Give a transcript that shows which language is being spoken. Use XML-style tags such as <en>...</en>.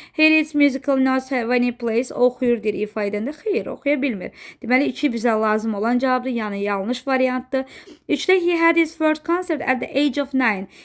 <en>He reads musical notes when he plays.</en> <az>Oxuyur, deyir, ifa edəndə. Xeyr, oxuya bilmir. Deməli, 2 bizə lazım olan cavabdır, yəni yanlış variantdır.</az> <en>3-də he had his first concert at the age of 9.</en>